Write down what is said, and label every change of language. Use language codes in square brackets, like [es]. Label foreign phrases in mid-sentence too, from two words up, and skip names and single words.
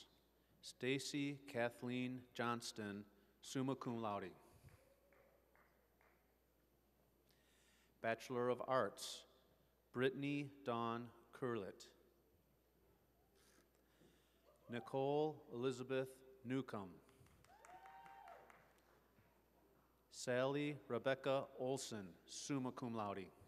[en] Stacy Kathleen Johnston, [la] summa cum laude. [en] Bachelor of Arts, Brittany Dawn Curlett. Nicole Elizabeth Newcomb. Sally Rebecca Olson, [la] summa cum laude.